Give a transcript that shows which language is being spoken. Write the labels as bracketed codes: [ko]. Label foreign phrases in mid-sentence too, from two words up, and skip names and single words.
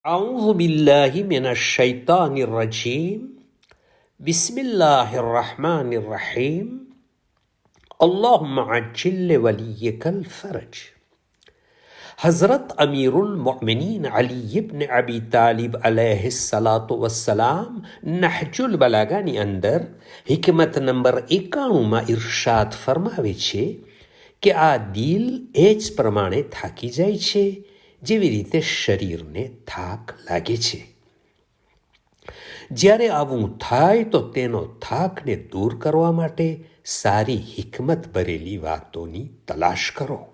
[ar] أعوذ بالله من الشيطان الرجيم بسم الله الرحمن الرحيم اللهم عجل لوليك الفرج. [gu] हज़रत अमीरुल मोमिनीन अली इब्न अबी तालिब [ar] عليه الصلاة والسلام [gu] નહજુલ બલાગાની અંદર હિકમત નંબર 91માં ઇરશાદ ફરમાવે છે કે આ દિલ એ જ પ્રમાણે થાકી જાય છે જેવી રીતે શરીરને થાક લાગે છે. જ્યારે આવું થાય તો તેનો થાકને દૂર કરવા માટે સારી હિકમત ભરેલી વાતોની તલાશ કરો.